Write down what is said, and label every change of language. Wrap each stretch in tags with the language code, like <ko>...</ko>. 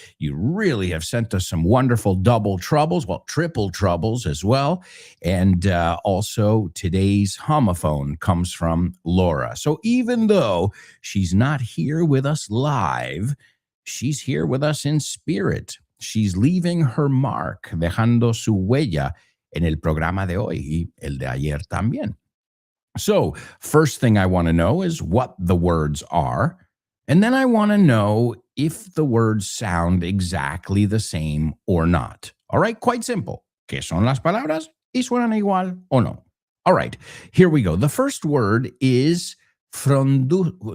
<en>You really have sent us some wonderful double troubles, well, triple troubles as well. And also today's homophone comes from Laura. So even though she's not here with us live, she's here with us in spirit. She's leaving her mark,</en> <es>dejando su huella en el programa de hoy y el de ayer también.</es> <en>So first thing I want to know is what the words are. And then I want to know if the words sound exactly the same or not. All right, quite simple.</en> <es>¿Qué son las palabras? ¿Y suenan igual o no?</es> <en>All right, here we go. The first word is frondoso.</en>